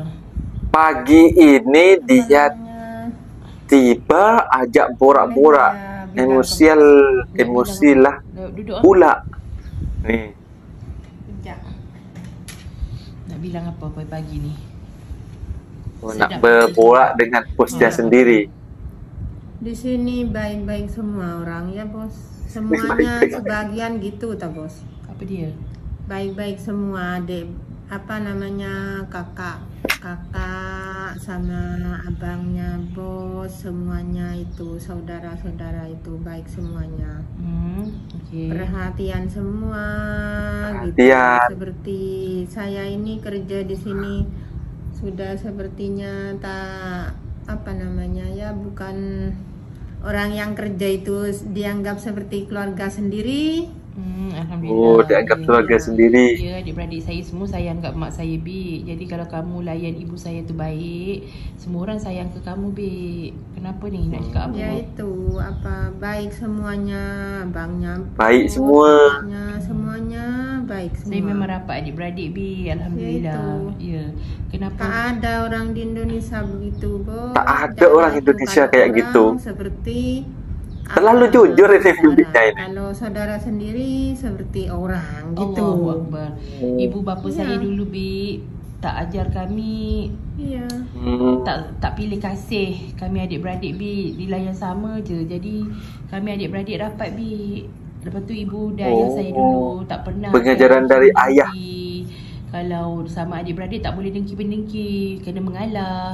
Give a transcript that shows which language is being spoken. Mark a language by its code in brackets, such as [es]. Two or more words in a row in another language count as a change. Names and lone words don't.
[ms] Pagi ini dia tiba ajak borak-borak, emosi lah Duduk. pula. Nih, Nak bilang apa pagi ni? nak berborak dengan bos dia sendiri. [id] Di sini baik-baik semua orang ya bos. Semuanya Baik-baik. sebagian gitu tak bos. [ms] Apa dia? [id] Baik-baik semua adik. Apa namanya kakak sama abangnya bos, semuanya itu saudara-saudara itu baik semuanya. [ms] Okey. [id] Perhatian semua gitu. Perhatian. Seperti saya ini kerja di sini sudah sepertinya tak apa namanya ya, bukan orang yang kerja itu dianggap seperti keluarga sendiri. Alhamdulillah. [ms] Oh, dianggap keluarga sendiri. Ya, adik-beradik saya semua sayang kat mak saya, Bi. Jadi kalau kamu layan ibu saya tu baik, semua orang sayang ke kamu, Bi. Kenapa ni nak cakap apa? [id] Ya itu apa baik semuanya, abangnya Baik semua. semuanya baik semua. [ms] Saya memang rapat adik-beradik, Bi. Alhamdulillah. Ya. Kenapa? [id] Tak ada orang di Indonesia begitu, Bos. Tak ada orang Indonesia Kalau kayak orang gitu. Seperti Terlalu apa jujur ini namanya, bibinya ini. Kalau saudara sendiri seperti orang gitu. [ms] Allahu Akbar. Ibu bapa Ya. saya dulu, Bi, tak ajar kami, Iya. tak pilih kasih kami adik-beradik, Bi. Dilayan sama je. Jadi kami adik-beradik rapat, Bi. Lepas tu ibu dah ayah saya dulu tak pernah Pengajaran dari ayah. Kalau sama adik-beradik tak boleh dengki-mendengki, kena mengalah.